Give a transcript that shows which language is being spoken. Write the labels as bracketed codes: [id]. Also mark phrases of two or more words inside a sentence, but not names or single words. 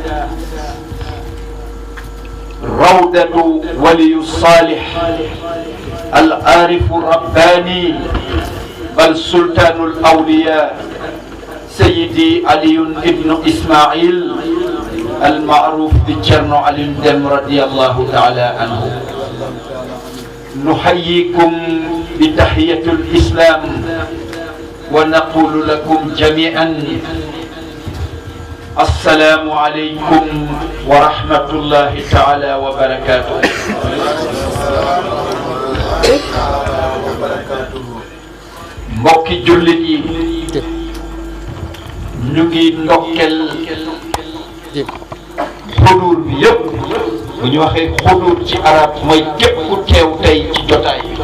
[ar] روضة ولي الصالح العارف الرباني بل سلطان الأولياء سيدي علي بن إسماعيل المعروف بشرنو علي دم رضي الله تعالى عنه نحييكم بتحية الإسلام ونقول لكم جميعا السلام عليكم ورحمة الله تعالى وبركاته [wo] mbokki jullit yi ñu ngi ndokkel xuduur bi yépp bu ñu waxee xuduur ci arab mooy képp ku teew tey ci jotaay